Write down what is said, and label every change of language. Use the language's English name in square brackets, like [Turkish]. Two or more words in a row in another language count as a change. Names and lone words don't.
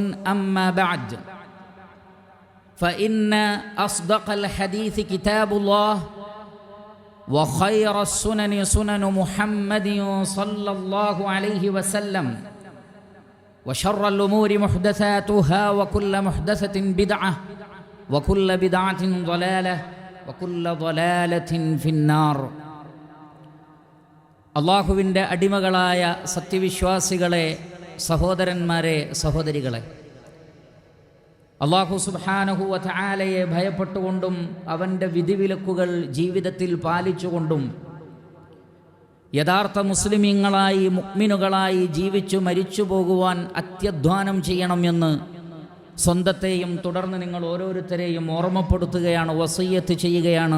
[Arabic] أما بعد، فإن أصدق الحديث كتاب الله وخير السنن سنن محمد صلى الله عليه وسلم وشر الأمور محدثاتها وكل محدثة بدعة وكل بدعة ضلالة وكل ضلالة في النار. [Malayalam] അള്ളാഹുവിൻ്റെ അടിമകളായ സത്യവിശ്വാസികളെ, സഹോദരന്മാരെ, സഹോദരികളെ, [Arabic] الله سبحانه [Malayalam] വ തആലയെ ഭയപ്പെട്ടുകൊണ്ടും അവൻ്റെ വിധിവിലക്കുകൾ ജീവിതത്തിൽ പാലിച്ചുകൊണ്ടും യഥാർത്ഥ മുസ്ലിമീങ്ങളായി മുഅ്മിനുകളായി ജീവിച്ചു മരിച്ചു പോകുവാൻ അത്യധ്വാനം ചെയ്യണമെന്ന് സ്വന്തത്തെയും തുടർന്ന് നിങ്ങൾ ഓരോരുത്തരെയും ഓർമ്മപ്പെടുത്തുകയാണ്, വസിയ്യത്ത് ചെയ്യുകയാണ്.